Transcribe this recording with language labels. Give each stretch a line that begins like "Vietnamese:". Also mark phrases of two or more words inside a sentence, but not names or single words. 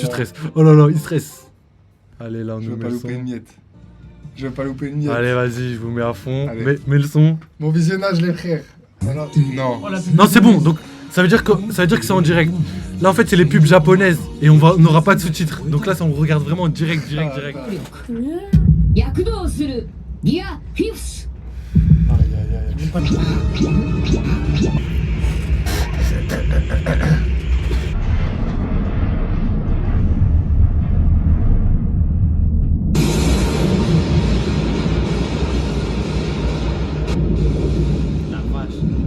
French: Tu stresses. Oh là là, il stresse. Allez, là, on Je nous veux met pas le louper une son. miette. Je veux pas louper une miette. Allez, vas-y, je vous mets à fond. Allez. Mets le son. Mon visionnage, les frères. Non. Oh, la pub Non, c'est de bon. Buzz. Donc, ça veut dire que c'est en direct. Là, en fait, c'est les pubs japonaises et on n'aura pas de sous-titres. Donc là, ça, on regarde vraiment en direct. Ah,
Japanese: 躍動するギアフィフス
French: Aïe aïe aïe. Même pas de- La vache.